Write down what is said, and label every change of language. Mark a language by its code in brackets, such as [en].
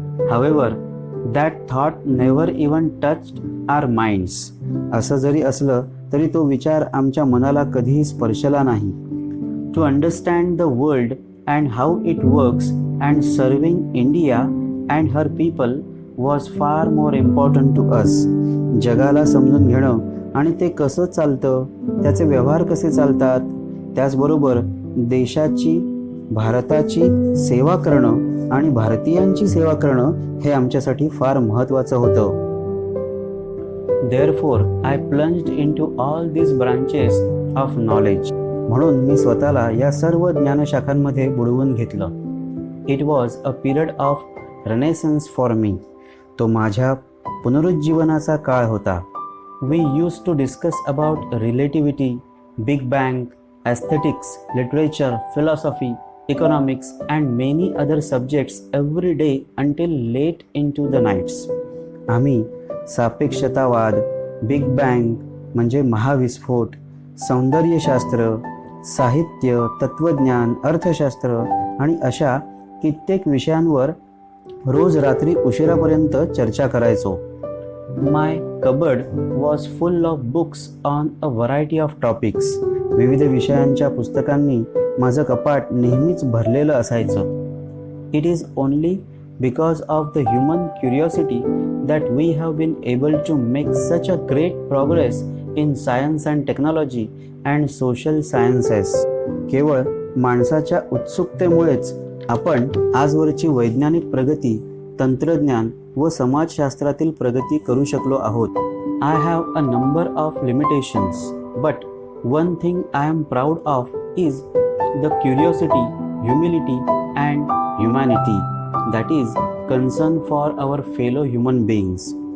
[en] However, that thought never even touched our minds. [mr] असं जरी असलं तरी तो विचार आमच्या मनाला कधीही स्पर्शला नाही. [en] To understand the world and how it works and serving India and her people was far more important to us. [mr] जगाला समजून घेणं आणि ते कसं चालतं, त्याचे व्यवहार कसे चालतात, त्याचबरोबर देशाची, भारताची सेवा करणं आणि भारतीयांची सेवा करणं हे आमच्यासाठी फार महत्त्वाचं होतं. [en] Therefore, I plunged into all these branches of knowledge. [mr] म्हणून मी स्वतःला या सर्व ज्ञानशाखांमध्ये बुडवून घेतलं. [en] It was a period of renaissance for me. [mr] तो माझ्या पुनरुज्जीवनाचा काळ होता. [en] We use to discuss about relativity, big bang, aesthetics, literature, philosophy, economics and many other subjects every day until late into the nights. [mr] आम्ही सापेक्षतावाद, big bang म्हणजे महाविस्फोट, सौंदर्यशास्त्र, साहित्य, तत्त्वज्ञान, अर्थशास्त्र आणि अशा कित्येक विषयांवर रोज रात्री उशिरापर्यंत चर्चा करायचो. [en] My cupboard was full of books on a variety of topics. [mr] विविध विषयांच्या पुस्तकांनी माझं कपाट नेहमीच भरलेलं असायचं. [en] It is only because of the human curiosity that we have been able to make such a great progress in science and technology and social sciences. [mr] केवळ माणसाच्या उत्सुकतेमुळेच आपण आजवरची वैज्ञानिक प्रगती, तंत्रज्ञान व समाजशास्त्रातील प्रगती करू शकलो आहोत. [en] I have a number of limitations, but one thing I am proud of is the curiosity, humility and humanity that is concern for our fellow human beings.